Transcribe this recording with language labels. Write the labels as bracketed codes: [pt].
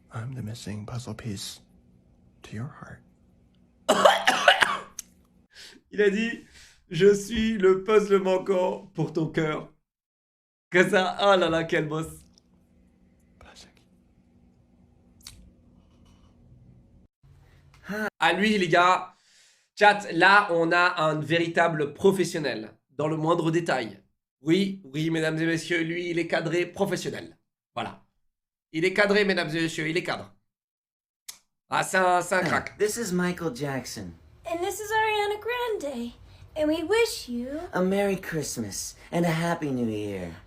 [en] I'm the missing puzzle piece to your heart. [fr] Il a dit, je suis le puzzle manquant pour ton cœur. Que ça, oh là là, quel boss. À lui, les gars. Chat, là, on a un véritable professionnel. Dans le moindre détail. Oui, oui, mesdames et messieurs, lui, il est cadré professionnel. Voilà. Il est cadré, mesdames et messieurs, il est cadre. Ah, c'est un crack. [en] This is Michael Jackson. And this is Ariana Grande. And we wish you A Merry Christmas and a Happy New Year.